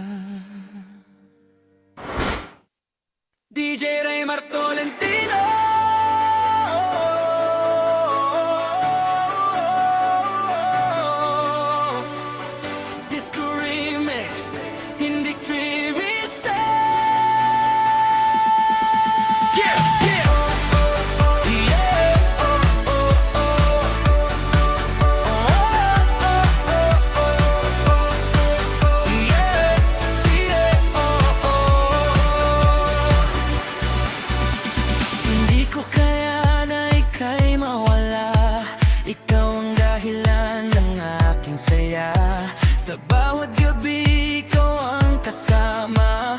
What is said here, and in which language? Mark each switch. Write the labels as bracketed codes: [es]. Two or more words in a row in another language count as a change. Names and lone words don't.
[tl] DJ Raymar Tolentino. [en] Disco remix, [tl] hindi kriwise. Yeah, yeah. Yeah, oh, oh, oh. Yeah, yeah, oh, oh. Hindi ko kaya na ika'y mawala. Ikaw ang dahilan ng aking saya. Sa bawat gabi ikaw ang kasama.